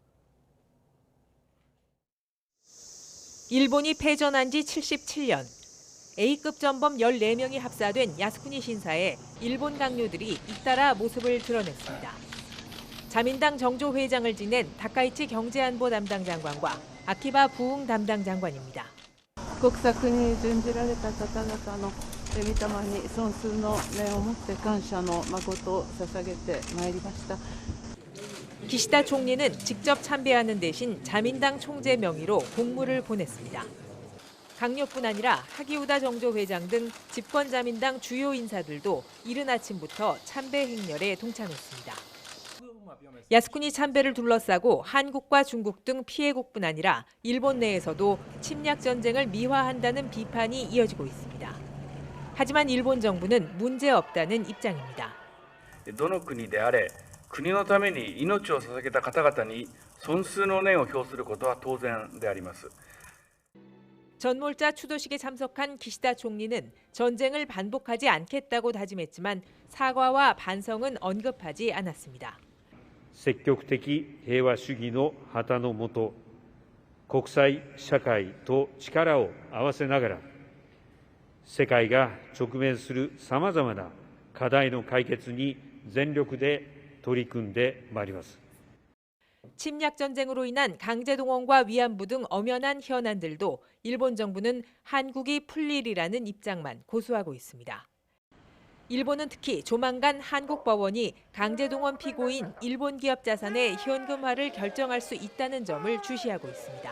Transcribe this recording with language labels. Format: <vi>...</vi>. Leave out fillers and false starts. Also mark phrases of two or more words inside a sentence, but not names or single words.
<ko>일본이 패전한 지 77년, A급 전범 14명이 합사된 야스쿠니 신사에 일본 강요들이 잇따라 모습을 드러냈습니다. 자민당 정조 회장을 지낸 다카이치 경제안보 담당 장관과 아키바 부흥 담당 장관입니다.</ko> <ja>国策に準じられた方々の御霊に尊崇の念を持って感謝の誠を捧げてまいりました。</ja> <ko>기시다 총리는 직접 참배하는 대신 자민당 총재 명의로 공문을 보냈습니다. 강요뿐 아니라 하기우다 정조 회장 등 집권 자민당 주요 인사들도 이른 아침부터 참배 행렬에 동참했습니다. 야스쿠니 참배를 둘러싸고 한국과 중국 등 피해국뿐 아니라 일본 내에서도 침략 전쟁을 미화한다는 비판이 이어지고 있습니다. 하지만 일본 정부는 문제 없다는 입장입니다.</ko> <ja>どの国であれ、国のために命を捧げた方々に尊崇の念を表することは当然であります。</ja> <ko>전몰자 추도식에 참석한 기시다 총리는 전쟁을 반복하지 않겠다고 다짐했지만 사과와 반성은 언급하지 않았습니다.</ko> <ja>積極的平和主義の旗の下、国際社会と力を合わせながら、世界が直面するさまざまな課題の解決に全力で取り組んでまいります。</ja> <ko>침략 전쟁으로 인한 강제동원과 위안부 등 엄연한 현안들도 일본 정부는 한국이 풀리리라는 입장만 고수하고 있습니다. 일본은 특히 조만간 한국 법원이 강제동원 피고인 일본 기업 자산의 현금화를 결정할 수 있다는 점을 주시하고 있습니다.</ko>